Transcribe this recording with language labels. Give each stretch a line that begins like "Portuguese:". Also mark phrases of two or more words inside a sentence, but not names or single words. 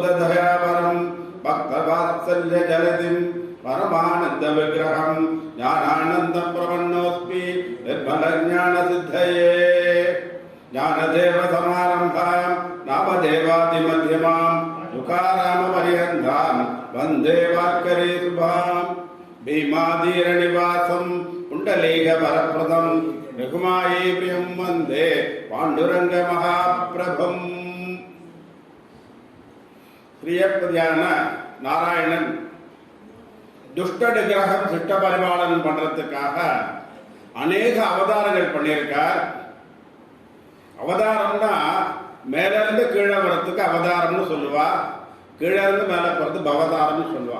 Sanskrit: दयावरं भक्तवात्सल्य जलधिं परमानंद विग्रहं ज्ञानानंदं प्रपन्नोऽस्मि निर्मलज्ञानसिद्धये ज्ञानदेव समारम्भां नामदेवादिमध्यमां तुकारामपर्यन्तां वन्दे वार्करी शुभां भीमाधीरनिवासं पुण्डलीकवरप्रदं रघुमायी प्रियं वन्दे पाण्डुरङ्गमहाप्रभुम्।
Tamil: प्रियपदिயான நாராயணன் துஷ்ட நிகிரகம் சிட்ட பரிபாலனம் பண்றதுக்காக அநேக அவதாரங்கள் பண்ணியிருக்கார். அவதாரம்னா மேல இருந்து கீழே வர்றதுக்கு அவதாரம்னு சொல்லுவா, கீழே இருந்து மேல போறது பவதாரம்னு சொல்லுவா.